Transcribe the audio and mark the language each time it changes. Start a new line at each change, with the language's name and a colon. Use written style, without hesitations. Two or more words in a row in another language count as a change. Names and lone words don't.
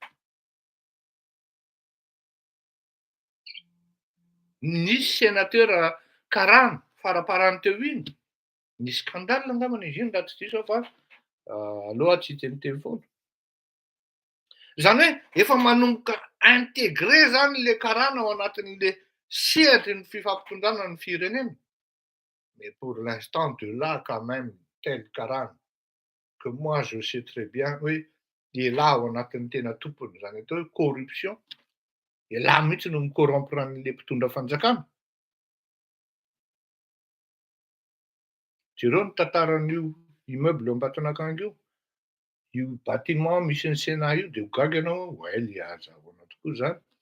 Malagasy: Nisy sénateur karana faraparany teo iny. Nisy scandale angambany izy iny raha tsy diso fa aloha tsy hiteniteny foana. Zany hoe efa manomboka intégré zany le karana ao anatin'le sehatry ny fifampitondrana ny firenena.
French: Mais pour l'instant de là quand même tel karana que moi je sais très bien
Malagasy: hoe ialahy ao anatin'ny tena tompony zany atao hoe
French: corruption.
Malagasy: Ialahy mihitsy no micorrompre an'le mpitondra fanjakana. Jereo ny tantaran'io immeuble eo Ambatonakanga io bâtiment misy ny Sénat io de ho gaga ianao well azahoana tokoa zany.